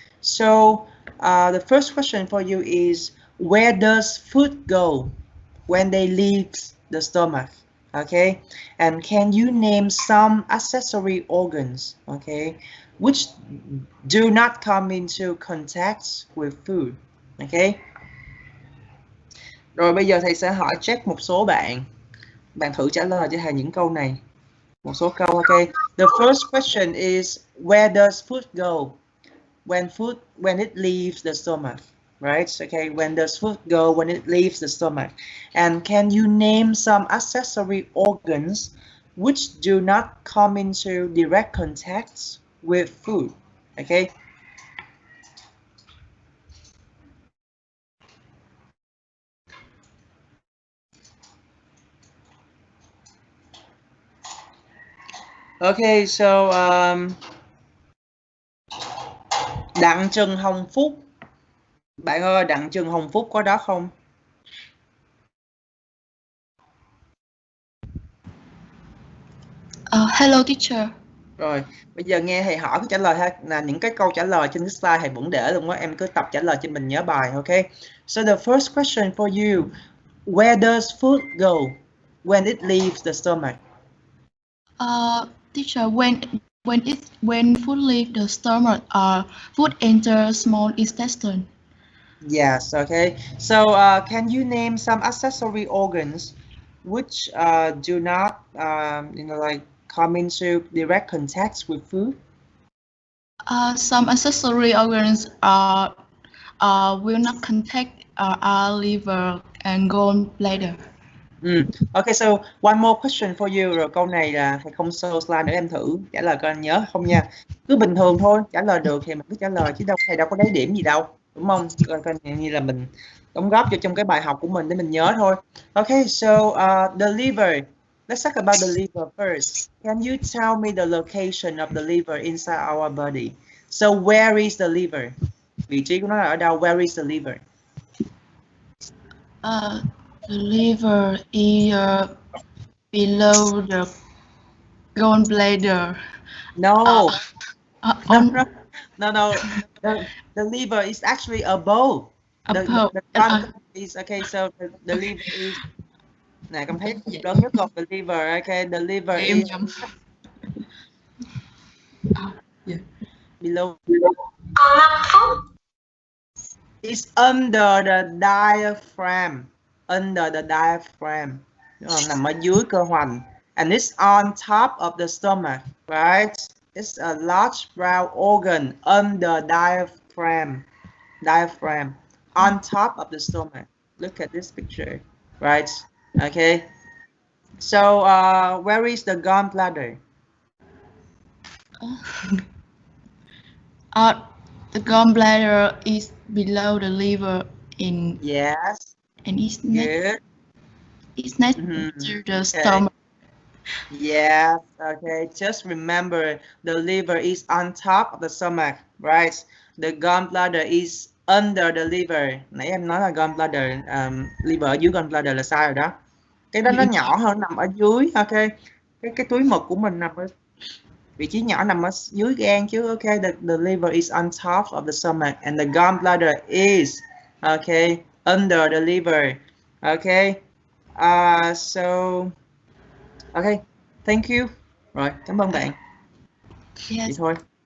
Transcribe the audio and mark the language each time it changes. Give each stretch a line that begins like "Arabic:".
English: So the first question for you is, where does food go when they leave the stomach? Okay, and can you name some accessory organs, okay, which do not come into contact with food? Okay.
Vietnamese: Rồi bây giờ thầy sẽ hỏi check một số bạn. Bạn thử trả lời cho thầy những câu này. Một số câu, okay.
English: The first question is, where does food go when it leaves the stomach? Right? Okay, when does food go when it leaves the stomach? And can you name some accessory organs which do not come into direct contact with food? Okay. Okay, so Đặng Trần Hồng Phúc.
Vietnamese: Bạn ơi, Đặng Trần Hồng Phúc có đó không?
English: Hello teacher.
Vietnamese: Rồi, bây giờ nghe thầy hỏi cái trả lời ha, là những cái câu trả lời trên cái slide thầy vẫn để luôn á, em cứ tập trả lời cho mình nhớ bài, ok?
English: So the first question for you, where does food go when it leaves the stomach? Teacher, when food leaves the stomach, food enters small intestine. Yes, okay. So can you name some accessory organs which do not, like come into direct contact with food? Some accessory organs will not contact our liver and gallbladder. Okay, so one more question for you.
Vietnamese: Rồi câu này là thầy không show slide nữa, em thử trả lời coi anh nhớ không nha. Cứ bình thường thôi, trả lời được thì mình cứ trả lời chứ thầy đâu có lấy điểm gì đâu, đúng không? Coi như là mình đóng góp cho trong cái bài học của mình để mình nhớ thôi.
English: Okay, so the liver. Let's talk about the liver first. Can you tell me the location of the liver inside our body? So where is the liver?
Vietnamese: Vị trí của nó là ở đâu?
English: Where is the liver? The liver is below the gallbladder. No. On No. The liver is actually above. The gallbladder is okay. So the liver is.
Vietnamese: Này, con thấy lớn nhất
English: of the liver. Okay, the liver is below. It's under the diaphragm. Under the diaphragm.
Vietnamese: Nằm ở dưới cơ hoành.
English: And it's on top of the stomach, right? It's a large brown organ under diaphragm. Diaphragm. On top of the stomach. Look at this picture, right? Okay. So where is the gallbladder? The gallbladder is below the liver in Yes. And it's Good. It's next to the stomach. Yes. Okay. Just remember the liver is on top of the stomach, right? The gallbladder is under the liver.
Vietnamese: Nãy em nói là gallbladder, liver ở dưới gallbladder là sai rồi đó. Cái đó nó nhỏ hơn, nằm ở dưới. Ok. Cái túi mật của mình nằm ở vị trí nhỏ, nằm ở dưới gan chứ.
English: Ok. The liver is on top of the stomach and the gallbladder is under the liver. Okay. So okay, thank you.
Vietnamese: Rồi, cảm ơn bạn.
English: Yes.
Vietnamese: Vậy thôi.